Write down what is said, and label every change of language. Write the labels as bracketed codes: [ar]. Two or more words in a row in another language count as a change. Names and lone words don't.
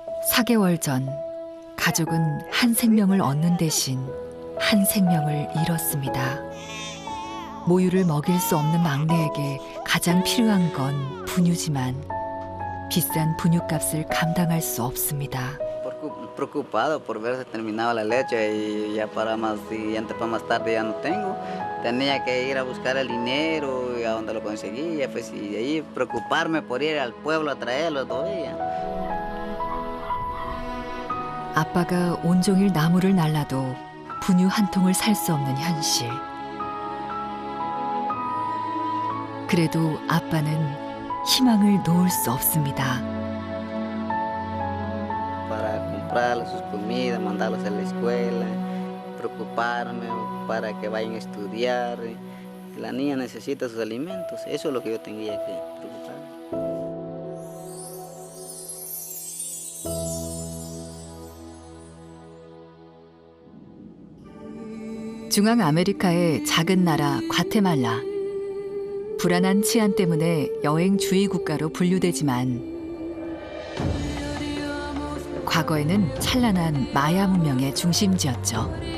[ko] 4개월 전 가족은 한 생명을 얻는 대신 한 생명을 잃었습니다. 모유를 먹일 수 없는 막내에게 가장 필요한 건 분유지만 비싼 분유값을 감당할 수 없습니다. [es] Preocupado por ver si terminaba la leche y ya para más siguiente para más tarde ya no tengo. Tenía que ir a buscar el dinero y a donde lo conseguía, pues y de ahí preocuparme por ir al pueblo a traerlo todavía. [ko] 아빠가 온종일 나무를 날라도 분유 한 통을 살 수 없는 현실. 그래도 아빠는 희망을 놓을 수 없습니다. [es] Para comprarles sus comidas, mandarlos a la escuela, preocuparme para que vayan a estudiar. La niña necesita sus alimentos, eso es lo que yo tenía que preocuparme. [ko] 중앙 아메리카의 작은 나라 과테말라. 불안한 치안 때문에 여행 주의 국가로 분류되지만 과거에는 찬란한 마야 문명의 중심지였죠.